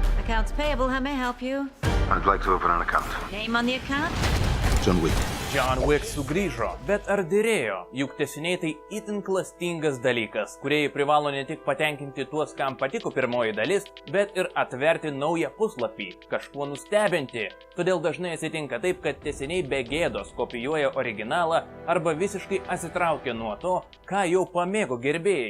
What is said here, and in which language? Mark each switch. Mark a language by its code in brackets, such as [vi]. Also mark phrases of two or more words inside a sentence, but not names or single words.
[en] Accounts payable, how may I help you? I'd like to open an account. Name on the account? John Wick. [lt] John Wick sugrįžo, bet ar dėrėjo? Juk tęsiniai tai itin klastingas dalykas, kurie privalo ne tik patenkinti tuos, kam patiko pirmoji dalis, bet ir atverti naują puslapį, kažkuo nustebinti. Todėl dažnai atsitinka taip, kad tęsiniai be gėdos kopijuoja originalą arba visiškai atsitraukia nuo to, ką jau pamėgo gerbėjai.